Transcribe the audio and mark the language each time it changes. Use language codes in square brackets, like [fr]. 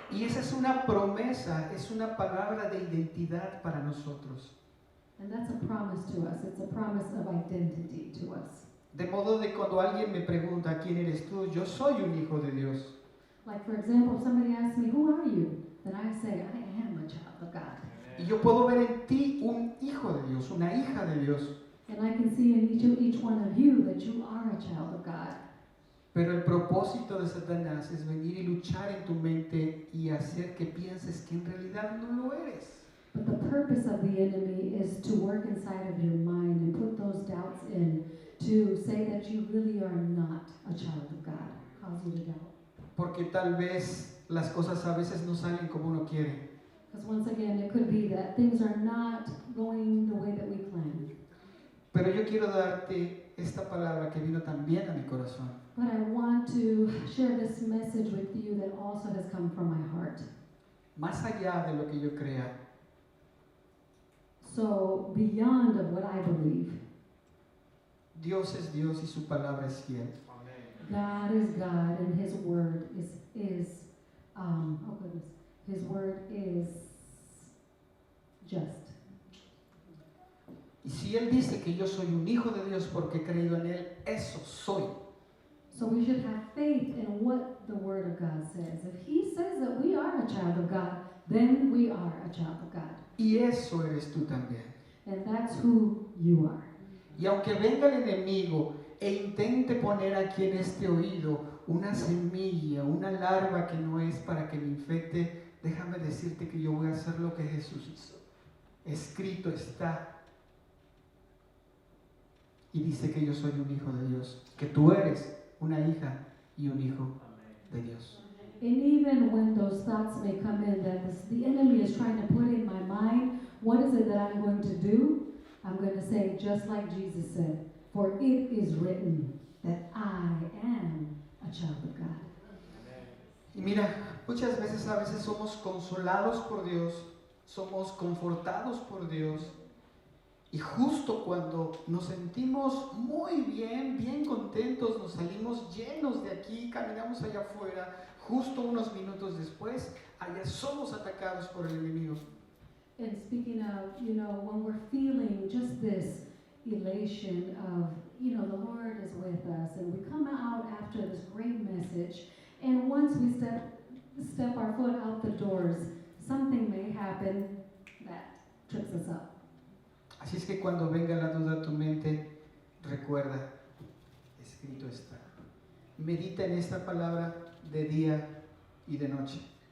[es] Y esa es una promesa, es una palabra de identidad para nosotros. [en] And that's a promise to us. It's a promise of identity to us. [es] De modo de cuando alguien me pregunta ¿quién eres tú? Yo soy un hijo de Dios. [en] Like for example, if somebody asks me, who are you? Then I say, I am a child of God. [es] Y yo puedo ver en ti un hijo de Dios, una hija de Dios. [en] And I can see in each one of you that you are a child of God. [es] Pero el propósito de Satanás es venir y luchar en tu mente y hacer que pienses que en realidad no lo eres. [en] But the purpose of the enemy is to work inside of your mind and put those doubts in, to say that you really are not a child of God, cause you to doubt. [es] Porque tal vez las cosas a veces no salen como uno quiere. [en] Because once again, it could be that things are not going the way that we planned. [es] Pero yo quiero darte esta palabra que vino también a mi corazón. [en] But I want to share this message with you that also has come from my heart. [es] Más allá de lo que yo crea, [en] So beyond of what I believe, [es] Dios es Dios y su palabra es fiel. [en] God is God and His word is oh goodness, His word is just. [es] Y si Él dice que yo soy un hijo de Dios porque he creído en Él, eso soy. [en] So we should have faith in what the word of God says. If He says that we are a child of God, then we are a child of God. Y eso eres tú también. And that's who you are. [es] Y aunque venga el enemigo e intente poner aquí en este oído una semilla, una larva que no es para que me infecte, déjame decirte que yo voy a hacer lo que Jesús hizo. Escrito está. Y dice que yo soy un hijo de Dios, que tú eres una hija y un hijo de Dios. [en] And even when those thoughts may come in that the enemy is trying to put in my mind, what is it that I'm going to do? I'm going to say, just like Jesus said, for it is written that I am a child of God. [es] Y mira, muchas veces a veces somos consolados por Dios, somos confortados por Dios, y justo cuando nos sentimos muy bien, bien contentos, nos salimos llenos de aquí, caminamos allá afuera, justo unos minutos después, allá somos atacados por el enemigo. [en] And speaking of, when we're feeling just this elation of, the Lord is with us, and we come out after this great message, and once we step our foot out the doors, something may happen that trips us up. [es] Así es que cuando venga la duda a tu mente, recuerda, escrito está. Medita en esta palabra de día y de noche.